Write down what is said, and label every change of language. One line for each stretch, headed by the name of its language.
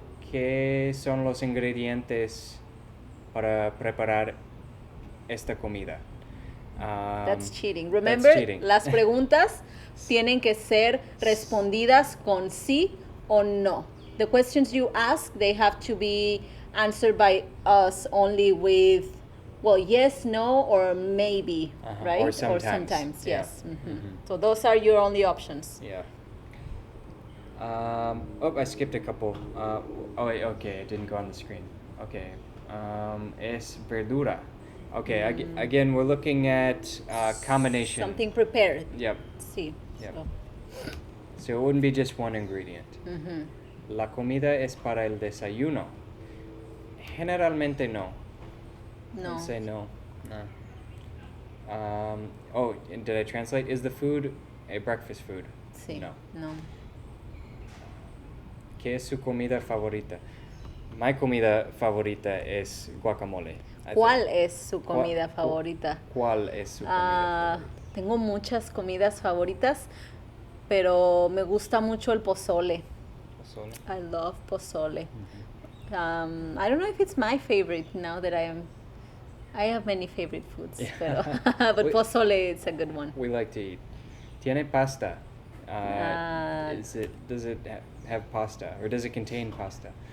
Spanish: ¿Qué son los ingredientes para preparar esta comida?
English: That's cheating. Remember, That's cheating.
Spanish: las preguntas tienen que ser respondidas con sí o no.
English: The questions you ask, they have to be answered by us only with, well, yes, no, or maybe, right? Or sometimes. Yeah. Yes. So those are your only options. Yeah. I skipped a couple. Wait, okay, it didn't go on the screen. Okay.
Spanish: Es verdura.
English: Okay, again, we're looking at combination. Something prepared. Yep.
Spanish: Sí.
English: Yep. So, So it wouldn't be just one ingredient.
Spanish: La comida es para el desayuno. Generalmente no. no.
English: I'd say no. No. And did I translate? Is the food a breakfast food?
Spanish: Sí. No. No. ¿Qué es su comida favorita? My comida favorita es guacamole. I ¿Cuál
English: think.
Spanish: es su comida favorita? ¿Cuál es su comida favorita? Tengo muchas comidas favoritas, pero me gusta mucho el pozole. Pozole.
English: I love pozole. I don't know if it's my favorite now that I have many favorite foods, pero, but We- pozole is a good one. We like to eat. Tiene pasta. Uh, Does it have pasta, or does it contain pasta?